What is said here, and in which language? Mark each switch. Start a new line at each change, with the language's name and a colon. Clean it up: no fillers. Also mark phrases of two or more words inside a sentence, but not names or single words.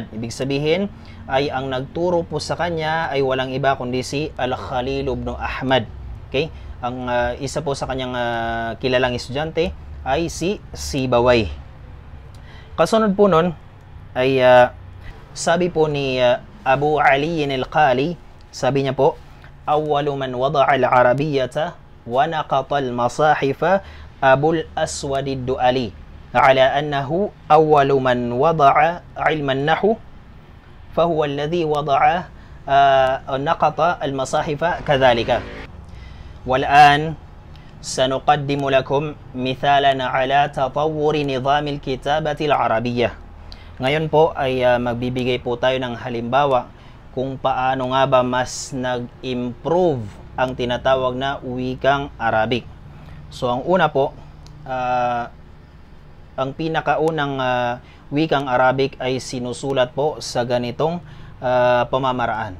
Filipino: Ibig sabihin ay ang nagturo po sa kanya ay walang iba kundi si Al-Khalil ibn Ahmad. Okay? Ang isa po sa kanyang kilalang estudyante ay si Sibawayh. Kasunod po nun ay Sabi po ni Abu Ali al-Qali, sabi niya po,
Arabic: أول من وضع العربية ونقط المصاحف أبو الأسود الدؤلي على أنه أول من وضع علم النحو فهو الذي وضع نقط المصاحف كذلك. Wal'an سنقدم لكم مثالا على تطور نظام الكتابة العربية.
Filipino: Ngayon po ay magbibigay po tayo ng halimbawa kung paano nga ba mas nag-improve ang tinatawag na wikang Arabic. So ang una po, ang pinakaunang wikang Arabic ay sinusulat po sa ganitong pamamaraan.